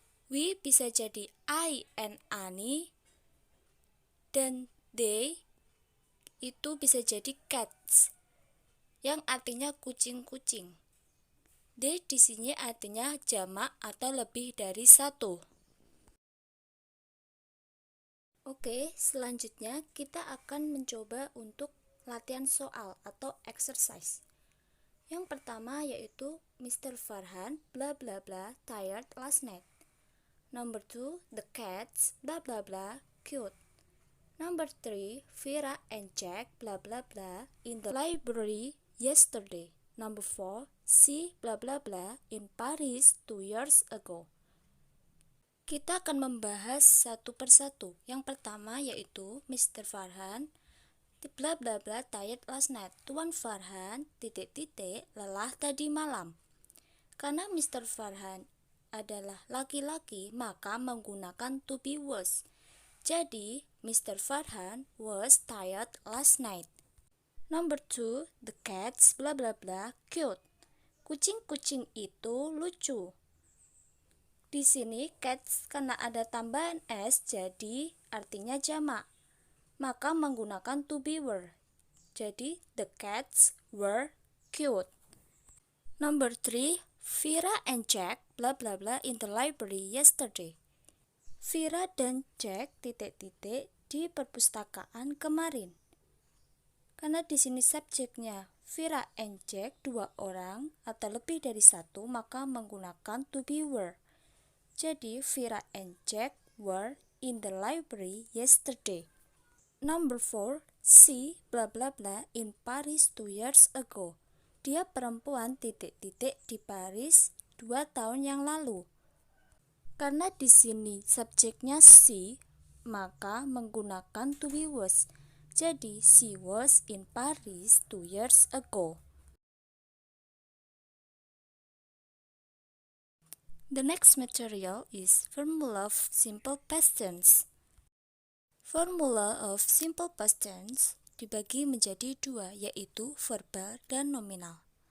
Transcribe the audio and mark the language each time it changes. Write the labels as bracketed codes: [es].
[id] We bisa jadi I and Ani, dan they itu bisa jadi cats yang artinya kucing-kucing. They di sini artinya jamak atau lebih dari satu. Oke, selanjutnya kita akan mencoba untuk latihan soal atau exercise. Yang pertama yaitu Mr. [en] Farhan bla bla bla tired last night. Number 2, the cats bla bla bla cute. Number 3, Vera and Jack bla bla bla in the library yesterday. Number 4, she bla bla bla in Paris 2 years ago. [id] Kita akan membahas satu persatu. Yang pertama yaitu Mr. [en] Farhan bla bla bla tired last night. [id] Tuan Farhan lelah tadi malam. Karena Mr. Farhan adalah laki-laki, maka menggunakan to be was. Jadi, Mr. [en] Farhan was tired last night. Number 2, the cats bla bla bla cute. [id] Kucing-kucing itu lucu. Di sini cats karena ada tambahan s jadi artinya jamak. Maka menggunakan to be were. Jadi, [en] the cats were cute. Number 3, Vera and Jack bla bla bla in the library yesterday. [id] Vera dan Jack di perpustakaan kemarin. Karena di sini subjeknya Vira and Jack, 2 orang atau lebih dari 1, maka menggunakan to be were. [en] Jadi Vira and Jack were in the library yesterday. Number 4, she bla bla bla in Paris 2 years ago. [id] Dia perempuan titik-titik di Paris 2 tahun yang lalu. Karena di sini subjeknya she, maka menggunakan to be was. [en] Jadi she was in Paris 2 years ago. The next material is formula of simple past tense. [id] Formula of simple past tense dibagi menjadi 2, yaitu verbal dan nominal.